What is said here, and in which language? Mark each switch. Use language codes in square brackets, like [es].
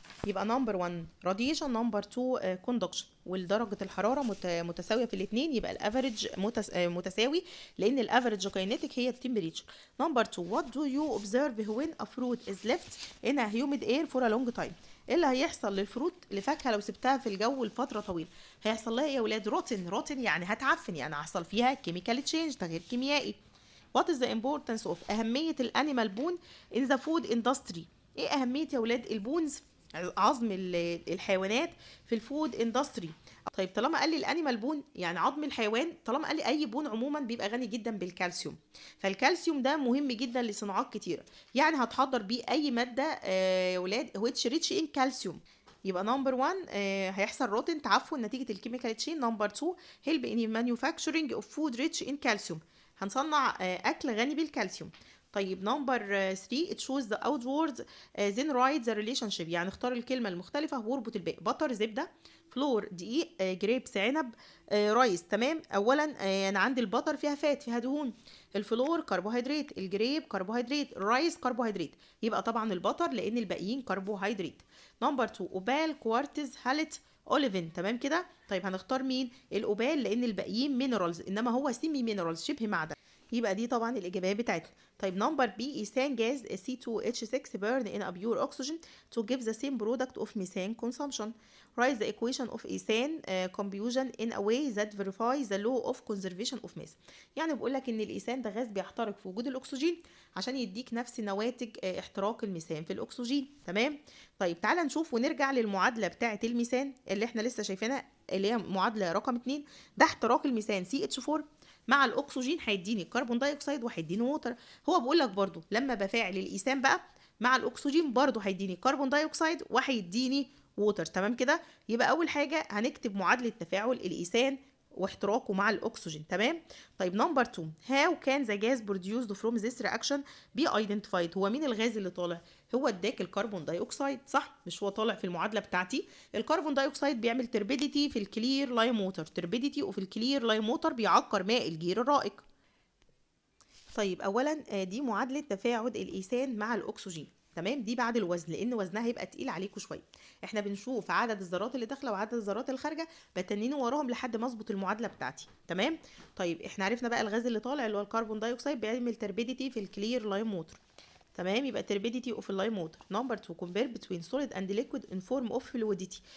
[ar] يبقى نمبر 1 راديشن نمبر 2 كوندكشن، والدرجه الحراره متساويه في الاثنين يبقى الافريج متساوي لان الافريج كاينيتيك هي التمبريتشر. [en] Number 2 what do you observe when a fruit is left in a humid air for a long time. [ar] ايه اللي هيحصل للفروت الفاكهه لو سبتها في الجو لفتره طويله؟ هيحصل لها ايه يا ولاد؟ روتن يعني هتعفن، يعني هيحصل فيها كيميكال تشينج تغيير كيميائي. [en] What is the importance of [ar] أهمية الأنيمال بون [en] in the food industry. [ar] إيه أهمية يا ولاد البونز عظم الحيوانات في الفود اندستري؟ طيب طالما قال لي الانيمال بون يعني عظم الحيوان، طالما قال لي اي بون عموما بيبقى غني جدا بالكالسيوم، فالكالسيوم ده مهم جدا لصناعات كتيره، يعني هتحضر بيه اي ماده يا ولاد [en] which rich in calcium. [ar] يبقى نمبر 1 هيحصل روتن تعفن نتيجه الكيميكال تشين. [en] number 2 help in manufacturing of food rich in calcium [ar] هنصنع اكل غني بالكالسيوم. [en] طيب number 3 it shows the outwards then write the relationship [ar] يعني اختار الكلمه المختلفه واربط الباقي. بطر زبده، فلور دقيق، جريبس عنب، رايس. تمام اولا انا عندي البطر فيها فات فيها دهون، الفلور كربوهيدرات، الجريب كربوهيدرات، الرايس كربوهيدرات، يبقى طبعا البطر لان الباقيين كربوهيدرات. نمبر 2 اوبال كوارتز هالت اوليفين. تمام كده. طيب هنختار مين؟ الاوبال لان الباقيين مينرالز انما هو سيمي مينرالز شبه معدن، يبقى دي طبعا الاجابه بتاعتنا. [en] طيب number B ethane gas C2H6 burn in a pure oxygen to give the same product of methane consumption. Write the equation of ethane combustion in a way that verifies the law of conservation of mass. [ar] يعني بقول لك ان الايثان ده غاز بيحترق في وجود الاكسجين عشان يديك نفس نواتج احتراق الميثان في الاكسجين. تمام. طيب تعالى نشوف ونرجع للمعادله بتاعه الميثان اللي احنا لسه شايفينها اللي هي معادله رقم 2. ده احتراق الميثان CH4 مع الاكسجين هيديني كربون دايوكسيد وهيديني ووتر. هو بيقول لك برضو لما بفاعل الايثان بقى مع الاكسجين برضو هيديني كربون دايوكسيد وهيديني ووتر. تمام كده. يبقى اول حاجه هنكتب معادله تفاعل الايثان واحتراقه مع الاكسجين. تمام. [en] طيب number 2 how can the gas produced from this reaction be identified. [ar] هو مين الغاز اللي طالع؟ هو اداك الكربون دايوكسيد صح، مش هو طالع في المعادله بتاعتي؟ الكربون دايوكسيد بيعمل تربيديتي في الكلير لايم ووتر، تربيديتي وفي الكلير لايم ووتر بيعكر ماء الجير الرائق. طيب اولا دي معادله تفاعل الايثان مع الاكسجين. تمام. دي بعد الوزن لان وزنها هيبقى تقيل عليكم شويه. احنا بنشوف عدد الذرات اللي داخله وعدد الذرات اللي خارجه بتنين وراهم لحد ما اظبط المعادله بتاعتي. تمام. طيب احنا عرفنا بقى الغاز اللي طالع اللي هو الكربون دايوكسيد بيعمل تربيديتي في الكلير لايم ووتر. تمام. [en] يبقى turbidity of lime water. number 2 compare between solid and liquid in form of fluidity.